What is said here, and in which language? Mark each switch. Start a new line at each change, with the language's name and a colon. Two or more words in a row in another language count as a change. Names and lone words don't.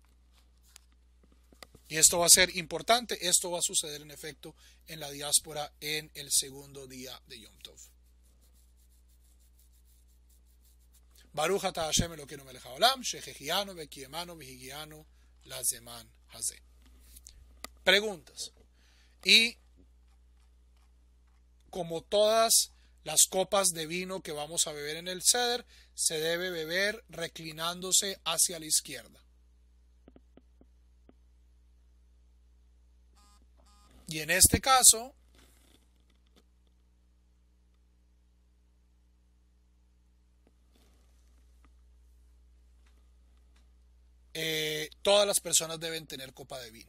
Spanish: Y esto va a ser importante, esto va a suceder en efecto en la diáspora en el segundo día de Yom Tov.
Hebrew: ברוך אתה השם אלוקינו מלך העולם, שהחיינו וקימנו והגיענו לזמן הזה.
Spanish: Preguntas. Y como todas las copas de vino que vamos a beber en el Seder, se debe beber reclinándose hacia la izquierda. Y en este caso, todas las personas deben tener copa de vino.